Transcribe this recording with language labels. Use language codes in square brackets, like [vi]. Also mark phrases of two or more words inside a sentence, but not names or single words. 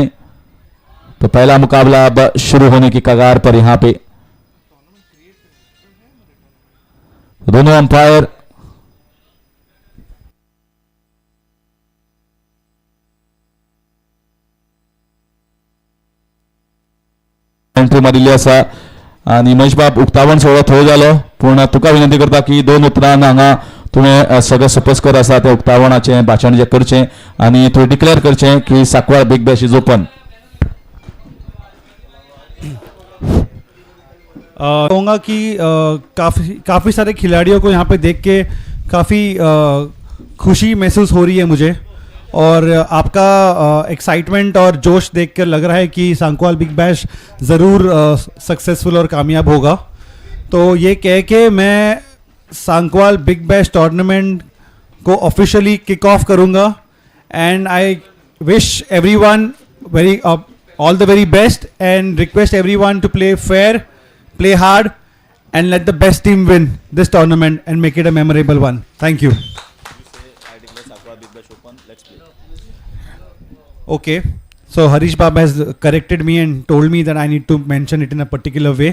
[hi] तो पहला मुकाबला अब शुरू होने की कगार पर यहां पे दोनों अंपायर [kok] एंट्री मारिल्ली आसा आणि महेश बाब उक्तावण सोहळो थोडो जालो पूण तुका विनंती करता की 2 उतरांन हांगा तुवें सगळे सपोज आसा ते उक्तावणाचें भाशण जे करचें आनी तुवें डिक्लेअर करचें की साकवाळ बिग बॅश [en] is open. [hi] कहूँगा कि काफ़ी सारे खिलाड़ियों को यहाँ पे देख के काफ़ी खुशी महसूस हो रही है मुझे, और आपका एक्साइटमेंट और जोश देख कर लग रहा है कि सांकवाल बिग बैश ज़रूर सक्सेसफुल और कामयाब होगा। तो ये कह के मैं सांकवाल बिग बैश टूर्नामेंट को [en] officially kick off [hi] करूँगा, [en] and I wish everyone all the very best and request everyone to play fair, play hard, and let the best team win this tournament and make it a memorable one. Thank you. Okay, so Harish Baba has corrected me and told me that I need to mention it in a particular way.